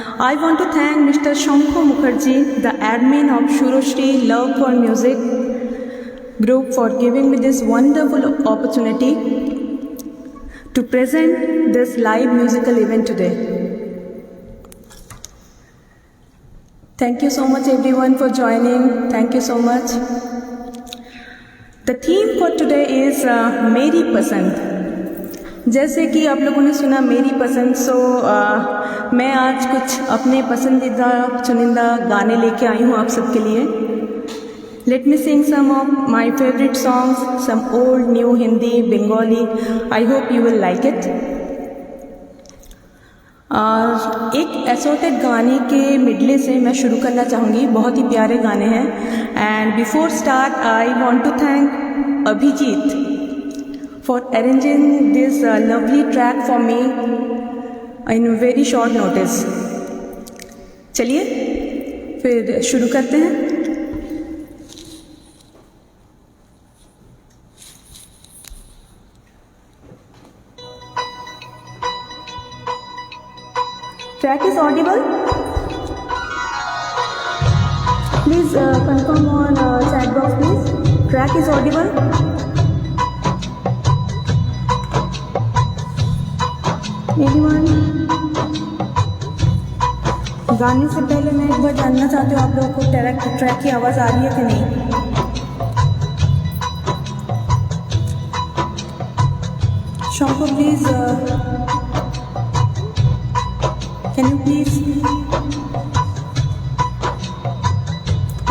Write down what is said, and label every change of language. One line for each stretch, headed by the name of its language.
English: I want to thank Mr. Shanko Mukherjee, the admin of Shurushri Love for Music group, for giving me this wonderful opportunity to present this live musical event today. Thank you so much everyone for joining. Thank you so much. The theme for today is
Hindi: मेरी पसंद. जैसे कि आप लोगों ने सुना मेरी पसंद, मैं आज कुछ अपने पसंदीदा चुनिंदा गाने लेके आई हूँ आप सबके लिए.
English: Let me sing some of my favorite songs, some old, new, Hindi, Bengali. I hope you will like it.
Hindi: एक एसोटेड गाने के मिडले से मैं शुरू करना चाहूँगी. बहुत ही प्यारे गाने हैं.
English: And before start I want to thank Abhijeet for arranging this lovely track for me in very short notice.
Hindi: चलिए फिर शुरू करते हैं.
English: Track is audible? Please confirm on chat box, please. Track is audible? Anyone?
Hindi: गाने से पहले मैं एक बार जानना चाहती हूँ आप लोगों को ट्रैक की आवाज़ आ रही है कि नहीं. शॉको प्लीज,
English: can you please?